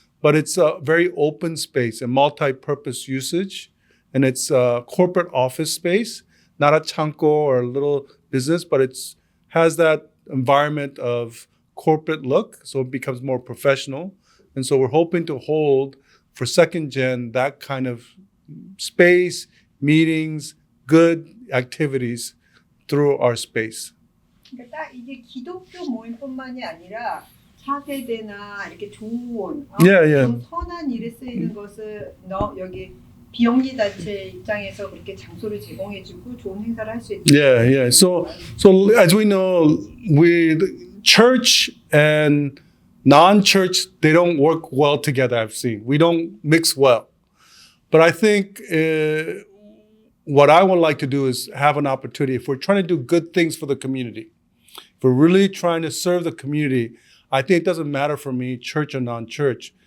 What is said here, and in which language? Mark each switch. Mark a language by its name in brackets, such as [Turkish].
[English] But it's a very open space and multi-purpose usage, and it's a corporate office space, not a chanko or a little business, but it's has that environment of corporate look, so it becomes more professional. And so we're hoping to hold for second gen that kind of space, meetings, good activities through our space. [Korean] 그러니까 딱 이게 기독교 모임뿐만이 아니라 차세대나 이렇게 좋은 좀 선한 일에 쓰이는 것을 여기 비영리단체 입장에서 그렇게 장소를 제공해주고 좋은 행사를 할 수 있다. [English] Yeah. So as we know, with church and non-church, they don't work well together. I've seen we don't mix well. But I think what I would like to do is have an opportunity. If we're trying to do good things for the community, if we're really trying to serve the community, I think it doesn't matter for me, church or non-church.